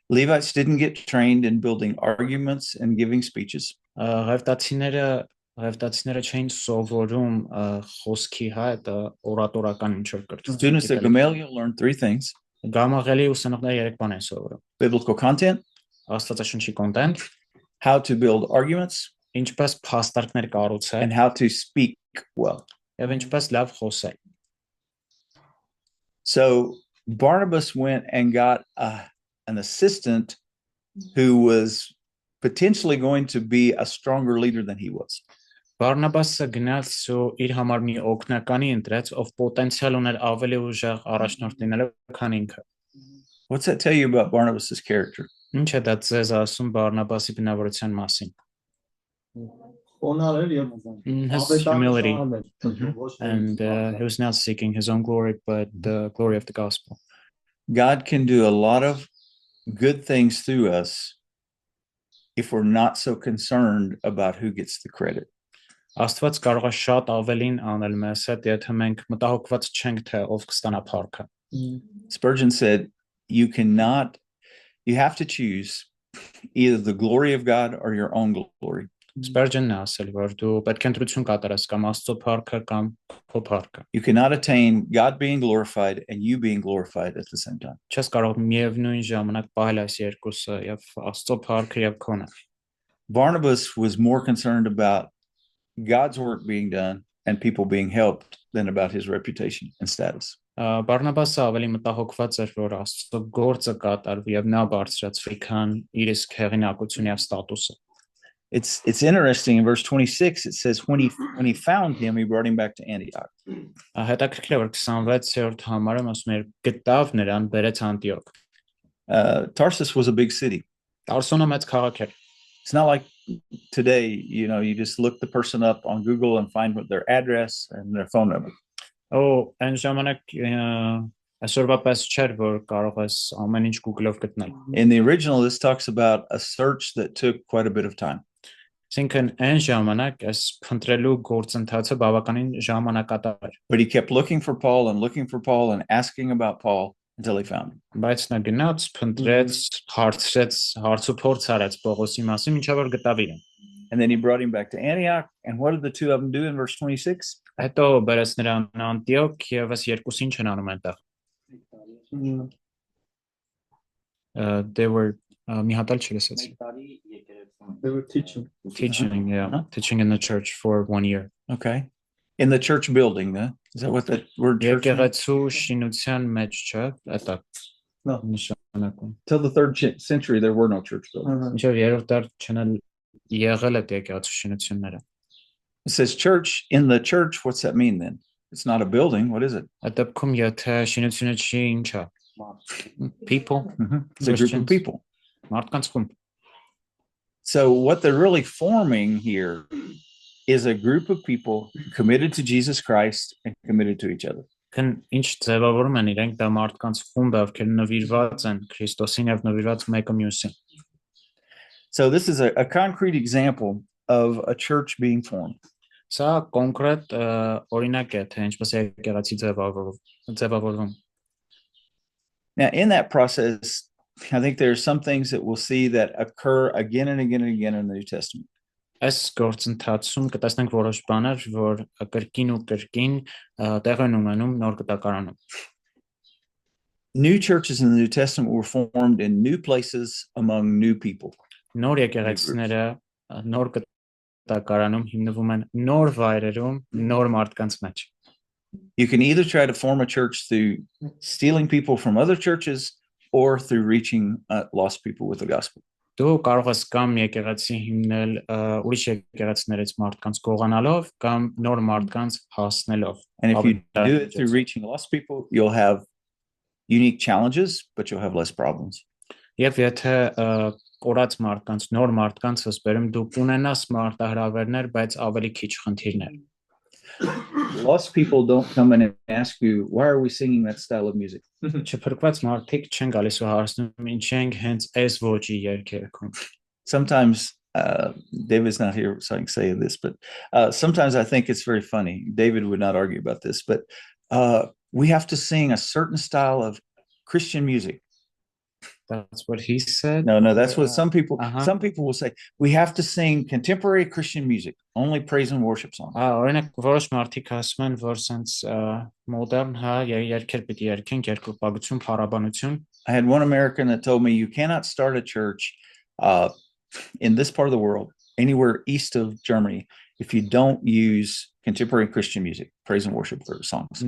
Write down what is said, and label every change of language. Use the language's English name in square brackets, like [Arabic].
[English] Levites didn't get trained in building arguments and giving speeches. [Armenian] Ղևտացիները չէին սովորում խոսքի հետ օրատորական ինչ-որ [English] Students at [Armenian] կրթություն։ [English] Gamaliel learned three things: [Armenian] Գամաղելի ուսանողները երեք բան են սովորում։ [English] biblical content, [Armenian] Աստվածաշնչի կոնտենտ, [English] how to build arguments, [Armenian] ինչպես փաստարկներ կառուցել [English] and how to speak well. [Armenian] եւ ինչպես լավ խոսել։ [English] So Barnabas went and got an assistant who was potentially going to be a stronger leader than he was. [Armenian] Բարնաբասը գնաց ու իր համար մի օգնականի ընտրեց, ով պոտենցիալ ուներ ավելի ուժեղ առաջնորդ լինելու, քան ինքը։ [English] What's that tell you about Barnabas's character? [Armenian] Ինչ է դա ձեզ ասում Բարնաբասի բնավորության մասին։ Խոնար էր եւ [English] His humility. [Armenian] Ոչ [English] And he was not seeking his own glory, but the glory of the gospel. God can do a lot of good things through us if we're not so concerned about who gets the credit. [Armenian] Աստված կարող է շատ ավելին անել մեզ հետ, եթե մենք մտահոգված չենք, թե ով կստանա փառքը։ [English] Spurgeon said, you have to choose either the glory of God or your own glory. [Armenian] Spurgeon-ն է ասել, որ դու պետք է ընտրություն կատարես կամ Աստծո փառքը կամ քո փառքը։ [English] You cannot attain God being glorified and you being glorified at the same time. [Armenian] Չես կարող միևնույն ժամանակ պահել այս երկուսը, եւ Աստծո փառքը եւ քոնը։ [English] Barnabas was more concerned about God's work being done and people being helped than about his reputation and status. [Armenian] Բարնաբասը ավելի մտահոգված էր, որ Աստծո գործը կատարվի եւ նա բարձրացվի, քան իր իսկ հեղինակությունը եւ ստատուսը։ [English] It's interesting in verse 26 it says when he found him he brought him back to Antioch. [Armenian] Հետաքրքիր է, որ 26-րդ համարում ասում է գտավ նրան բերեց Անտիոք։ [English] Tarsus was a big city. [Armenian] Տարսոնը մեծ քաղաք էր։ [English] It's not like today, you know, you just look the person up on Google and find what their address and their phone number. [Armenian] Օ, այն ժամանակ այսօրվա պես չէր, որ կարող ես ամեն ինչ Google-ով գտնել։ [English] In the original, this talks about a search that took quite a bit of time. [Armenian] Այսինքն այն ժամանակ այս փնտրելու գործընթացը բավականին ժամանակատար էր, [English] But he kept looking for Paul and looking for Paul and asking about Paul until he found him. [Armenian] բայց նա գնաց, փնտրեց, հարցրեց, հարցուփորձ արեց Պողոսի մասին, մինչև որ գտավ իրեն։ [English] And then he brought him back to Antioch. And what did the two of them do in verse 26? [Armenian] Հետո բերեց նրան Անտիոք եւ այս երկուսին չեն անում այնտեղ։ [English] They were [Armenian] մի հատ էլ չլսեցի։ [English] They were teaching. Teaching, yeah, Huh? teaching in the church for 1 year. Okay. In the church building, huh? Is that what that word church means? [Armenian] Եկեղեցու շինության մեջ չէ, դա [English] No. [Armenian] նշանակում։ [English] Till the third century, there were no church buildings. [Armenian] Մինչև երրորդ դար չնալ եղել է եկեղեցու շինությունները։ [English] It says church. In the church, what's that mean then? It's not a building. What is it? [Armenian] Այդ դեպքում եթե շինությունը չի, ինչ է։ [English] People, It's a group of Christians. people. [Armenian] մարդկանց խումբ։ [English] So what they're really forming here is a group of people committed to Jesus Christ and committed to each other. [Armenian] Քան ինչ ձևավորում են իրենք դա մարդկանց խումբ է, ովքեր նվիրված են Քրիստոսին եւ նվիրված մեկը մյուսին։ [English] So this is a concrete example of a church being formed. [Armenian] Սա կոնկրետ օրինակ է, թե ինչպես է եկեղեցի ձևավորվում։ [English] Now, in that process, I think there are some things that we'll see that occur again and again and again in the New Testament. [Armenian] Այս գործընթացում կտեսնենք որոշ բաներ, որ կրկին ու կրկին տեղ են ունենում նոր կտակարանում։ [English] New churches in the New Testament were formed in new places among new people. [Armenian] Նոր եկեղեցիները նոր կտակարանում հիմնվում են նոր վայրերում, նոր մարդկանց մեջ։ [English] You can either try to form a church through stealing people from other churches or through reaching lost people with the gospel. [Armenian] Դու կարող ես կամ եկեղեցի հիմնել ուրիշ եկեղեցիներից մարդկանց գողանալով կամ նոր մարդկանց հասնելով։ [English] And if you do it through reaching lost people, you'll have unique challenges, but you'll have less problems. [Armenian] Եվ եթե կորած մարդկանց, նոր մարդկանց հսբերում դու կունենաս մարտահրավերներ, բայց ավելի քիչ խնդիրներ։ [English] Lost people don't come in and ask you, why are we singing that style of music? [Armenian] Չփրկված մարդիկ չեն գալիս ու հարցնում ինչ ենք հենց այս ոճի երգերքում։ [English] Sometimes, David's not here, so I can say this, but sometimes I think it's very funny. David would not argue about this, but we have to sing a certain style of Christian music. That's what he said. No, that's what some people will say. We have to sing contemporary Christian music, only praise and worship songs. [Armenian] Օրինակ որոշ մարդիկ ասում են, որ sense modern երգեր պիտի երգենք, երկրպագություն, փառաբանություն։ [English] I had one American that told me you cannot start a church in this part of the world, anywhere east of Germany, if you don't use contemporary Christian music, praise and worship songs.